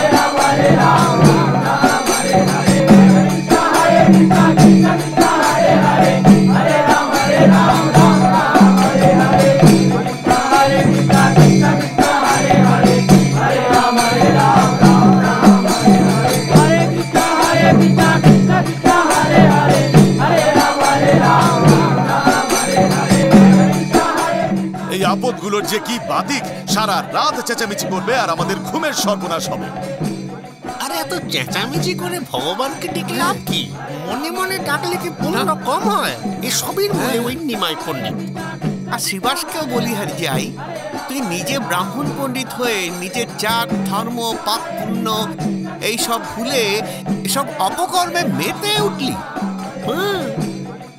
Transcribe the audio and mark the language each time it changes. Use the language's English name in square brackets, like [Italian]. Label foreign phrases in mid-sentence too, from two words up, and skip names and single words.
[Sanskrit] রাম হরে রাম রাম রাম হরে হরে হরে কৃষ্ণ হরে কৃষ্ণ কৃষ্ণ কৃষ্ণ হরে হরে হরে রাম হরে রাম রাম রাম হরে হরে কৃষ্ণ হরে কৃষ্ণ কৃষ্ণ কৃষ্ণ হরে হরে হরে রাম হরে রাম রাম রাম হরে হরে হরে কৃষ্ণ হরে কৃষ্ণ কৃষ্ণ কৃষ্ণ হরে হরে হরে রাম হরে রাম রাম রাম হরে হরে। [Bangla] এই আপদগুলোর যে কি বাদিক, সারা রাত চেঁচামেচি করবে আর আমাদের ঘুমের সর্বনাশ হবে। আরে এত চেঁচামেচি করে ভগবানকে ডেকে লাভ কি? মনে মনে ডাকলে কি পুণ্য কম হয়? এসবই মনে ওই নিমাই পণ্ডিত আর শিবাসকেও বলি হারি যাই, তুই নিজে ব্রাহ্মণ পণ্ডিত হয়ে নিজের জাত ধর্ম পাপ পুণ্য এইসব ভুলে এসব অপকর্মে মেতে উঠলি।